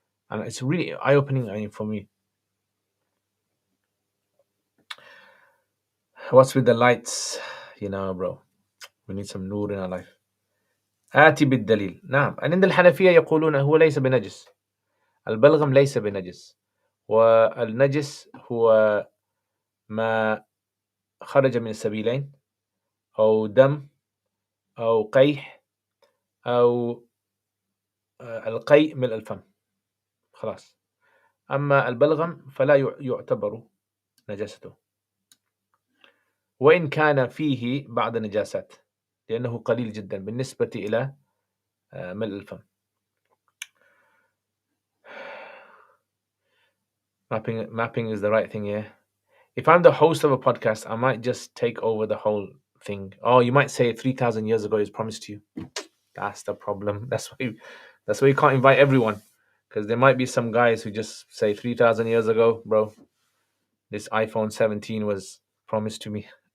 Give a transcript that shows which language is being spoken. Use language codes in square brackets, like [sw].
[en] And it's really eye-opening for me. What's with the lights? Bro, we need some nur in our life. [ar] آتي بالدليل. نعم. عند الحنفية يقولون هو ليس بنجس. البلغم ليس بنجس. والنجس هو ما خرج من السبيلين أو دم أو قيح أو القيء ملء الفم. خلاص. أما البلغم فلا يعتبر نجاسته، وإن كان فيه بعض النجاسات لأنه قليل جدا بالنسبة إلى ملء الفم. [en] Mapping is the right thing, yeah. If I'm the host of a podcast, I might just take over the whole thing. Oh, you might say 3,000 years ago is promised to you. That's the problem. That's why you can't invite everyone, because there might be some guys who just say 3,000 years ago, bro, this iPhone 17 was promised to me.